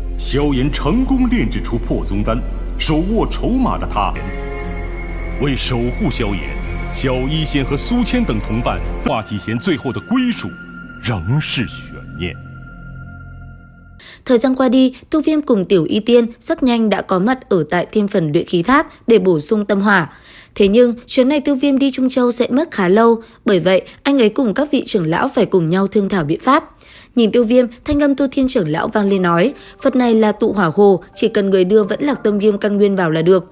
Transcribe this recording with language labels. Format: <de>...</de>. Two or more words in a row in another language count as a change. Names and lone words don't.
<zh>萧炎成功炼制出破宗丹，手握筹码的他，为守护萧炎，小医仙和苏千等同伴，华体贤最后的归属仍是悬念。</zh> <vi>Thời gian qua đi, Tu Viêm cùng Tiểu Y Tiên rất nhanh đã có mặt ở tại Thiên Phần Luyện Khí Tháp để bổ sung tâm hỏa. Thế nhưng, chuyến này Tu Viêm đi Trung Châu sẽ mất khá lâu, bởi vậy anh ấy cùng các vị trưởng lão phải cùng nhau thương thảo biện pháp. Nhìn Tiêu Viêm, thanh âm Tu Thiên trưởng lão vang lên nói, vật này là tụ hỏa hồ, chỉ cần người đưa Vẫn Lạc Tâm Viêm căn nguyên vào là được.</vi>